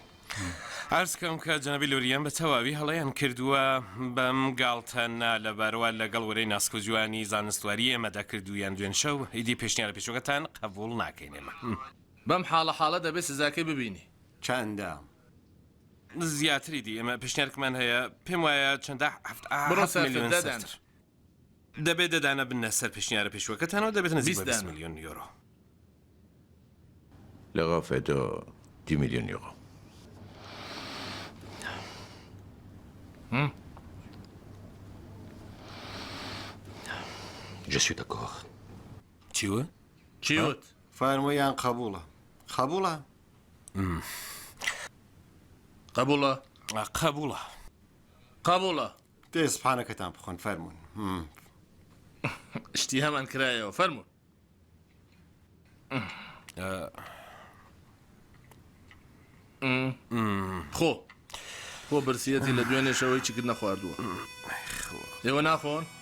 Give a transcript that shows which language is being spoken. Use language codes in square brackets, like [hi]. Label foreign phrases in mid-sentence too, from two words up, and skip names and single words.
[ckb] ئارزکەم کە جەنابی لۆریان بە تەواوی هەڵەیان کردووە بەم گاڵتەنا لەبارەوە لەگەڵ وەرەی ناسک و جوانی زانستواری ئێمەدا کردویان دوێن شەو هیدی پێشنیارە پێشۆکەتان قبول ناکەین ئێمە بەم حاڵە دەبێت سزاکەی ببینی چەندە؟ زیاتری دی ئێمە پێشنیارکمان هەیە پێم وایە چەندە بڕۆ میلیۆن دەدەن دەبێت دەدانە بنە سەر پێشنیارە پێشوەکەتانەوە دەبێت نزیک بە 20 20 میلیۆن یۆرۆ [fr] L'Europe est de 10 millions d'euros. Je suis d'accord. [ckb] چیوە؟ چیوت فەرموویان قبوڵە قبوڵە؟ قبوڵە قبوڵە قبوڵە دێ سوبحانەکەتان بخۆن فەرموون شتی هەمان کرایەوە فەرموون خۆ برسیەتی لە دوێنێشەوەی چی کرد نەخواردووە ئێوە ناخۆن